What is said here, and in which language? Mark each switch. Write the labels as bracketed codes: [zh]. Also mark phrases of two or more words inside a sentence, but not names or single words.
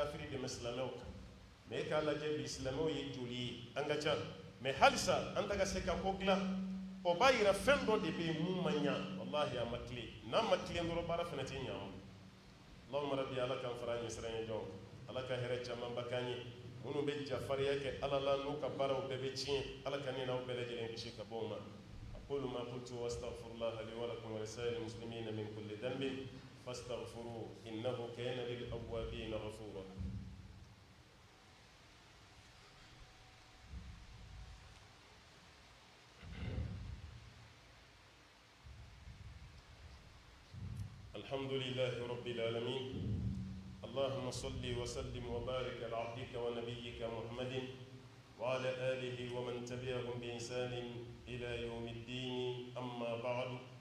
[bm] kafiri dɛmɛ silamɛw kan mais e k'a lajɛ bi silamɛw ye joli ye an ka ca mais halisa an taga se ka ko dilan o b'a yira fɛn dɔ de bɛ yen mun ma ɲa wallahi a ma tilen n'an ma tilen dɔrɔn baara fana tɛ ɲa an bolo [ar] اللهم ربي [bm] ala k'an fara ɲɛ siran ɲɛ jɔn ala ka hɛrɛ camanba k'an ye minnu bɛ jafariya kɛ ala la n'u ka baaraw bɛɛ bɛ tiɲɛ ala ka ne n'aw bɛɛ lajɛlen kisi ka bɔ o ma [ar] أقول ما قلت وأستغفر الله لي ولكم ولسائر المسلمين من كل ذنب فاستغفروه إنه كان للأوابين غفورا الحمد لله رب العالمين اللهم صل وسلم وبارك على عبدك ونبيك محمد وعلى آله ومن تبعهم بإحسان إلى يوم الدين أما بعد